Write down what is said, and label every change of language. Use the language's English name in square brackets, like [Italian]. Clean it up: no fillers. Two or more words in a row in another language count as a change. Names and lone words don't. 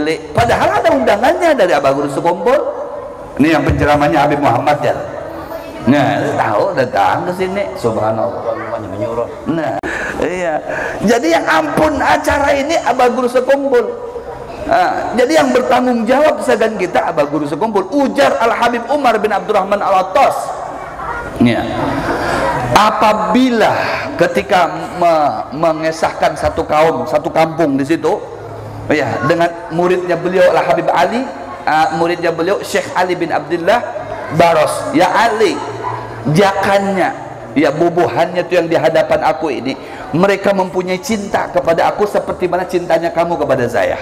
[Indonesian] Padahal ada undangannya dari Abah Guru Sekumpul. Ini yang penceramahnya Habib Muhammad ya. Nah, tahu datang ke sini, subhanallah. Nah, iya. Jadi yang ampun acara ini Abah Guru Sekumpul. Nah, jadi yang bertanggung jawab segan kita Abah Guru Sekumpul. Ujar Al Habib Umar bin Abdurrahman Al-Attas. Ya. Apabila ketika mengesahkan satu kampung di situ, ya, dengan muridnya beliau Al Habib Ali, muridnya beliau Syekh Ali bin Abdullah Baros, ya Ali, jakannya, ya bubuhannya itu yang di hadapan aku ini, mereka mempunyai cinta kepada aku seperti mana cintanya kamu kepada saya.